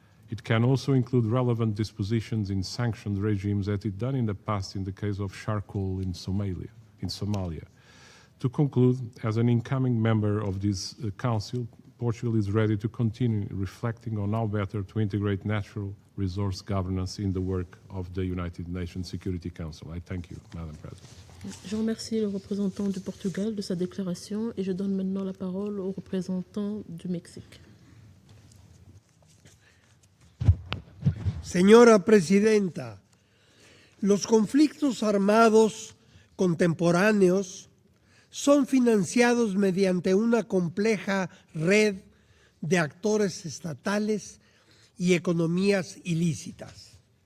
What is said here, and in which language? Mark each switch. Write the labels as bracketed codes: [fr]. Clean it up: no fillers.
[en] It can also include relevant dispositions in sanctioned regimes as it done in the past in the case of charcoal in Somalia. To conclude, as an incoming member of this Council, Portugal is ready to continue reflecting on how better to integrate natural resource governance in the work of the United Nations Security Council. I thank you, Madam President. [fr] Je remercie le représentant du Portugal de sa déclaration et je donne maintenant la parole au représentant du Mexique. [es] Señora Presidenta, los conflictos armados contemporáneos son financiados mediante una compleja red de actores estatales y economías ilícitas.